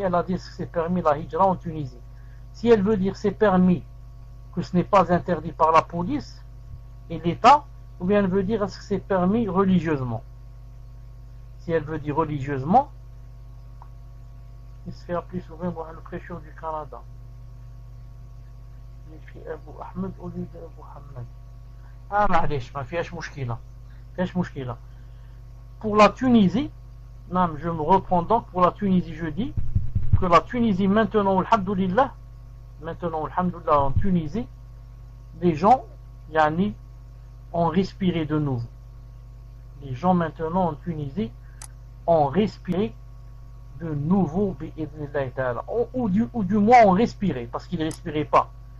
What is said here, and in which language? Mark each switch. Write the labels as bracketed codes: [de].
[fr] Elle a dit que c'est permis la hijra en Tunisie. Si elle veut dire c'est permis, que ce n'est pas interdit par la police et l'État, ou bien elle veut dire est-ce que c'est permis religieusement. si elle veut dire religieusement, il se fait appeler souvent le prêcheur du Canada. Il écrit Abu Ahmed au lieu d'Abu Hamad. [ar] Ah, معليش, ما فيهاش مشكلة. [fr] Pour la Tunisie, non, je me reprends donc, pour la Tunisie, je dis que la Tunisie, maintenant, alhamdoulilah, en Tunisie, les gens, yani, ont respiré de nouveau. Les gens maintenant en Tunisie ont respiré de nouveau, ou du moins ont respiré, parce qu'ils ne respiraient pas.